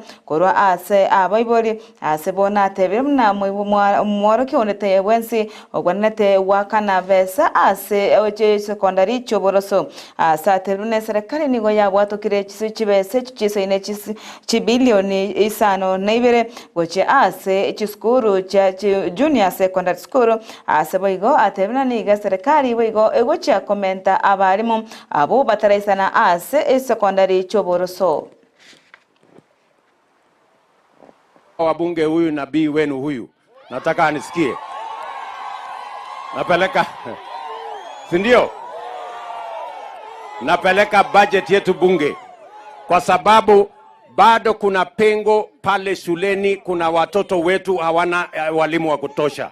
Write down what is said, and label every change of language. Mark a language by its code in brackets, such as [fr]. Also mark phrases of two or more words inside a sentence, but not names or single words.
[guz] korwa ase abaibori ase bona tebe na mworo kyonete wensi ogwanete wakana besa ase oche secondary choboroso Saterune serikali nigo yabwatokire chibese chisine chibilioni ISANO na IBERE goche ase chiskuru cha [en] junior secondary school [guz] ase boigo atebna niga serikali boigo egoche komenta abarimu abo bataraisana ase secondary choboroso. [sw] Wabunge huyu nabii wenu huyu nataka anisikie. Napeleka sindio? Napeleka budget yetu bunge kwa sababu bado kuna pengo pale shuleni, kuna watoto wetu hawana walimu wa kutosha.